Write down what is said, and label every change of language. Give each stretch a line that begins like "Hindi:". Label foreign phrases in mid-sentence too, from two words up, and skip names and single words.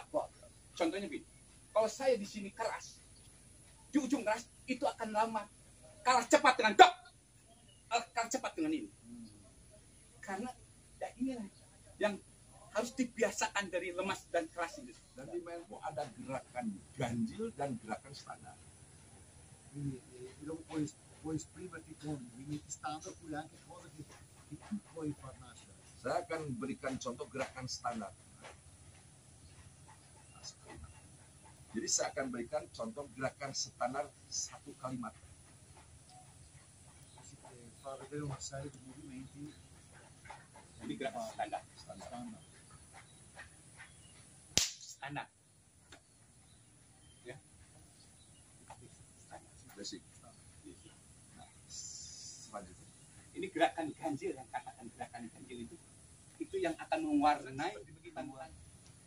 Indonesian: Contohnya begini, kalau saya di sini keras, di ujung keras itu akan lama, kalah cepat dengan dok, kalah cepat dengan ini. Karena ya inilah yang harus dibiasakan dari lemas dan keras itu. Dan di Menpo ada gerakan ganjil dan gerakan standar.
Italian: Quindi dopo puoi esprimerti con movimenti standard oppure anche cose che tu puoi far nascere.
Indonesian: Saya akan berikan contoh gerakan standar. Jadi saya akan berikan contoh gerakan standar satu kalimat.
Italian: Si fa vedere una serie di movimenti
Indonesian: Ini gerakan standar.
Italian: standard.
Indonesian: Standar. Ya. Basic. Nah, selanjutnya. Ini gerakan ganjil, yang katakan gerakan ganjil itu yang akan mewarnai kita mulai.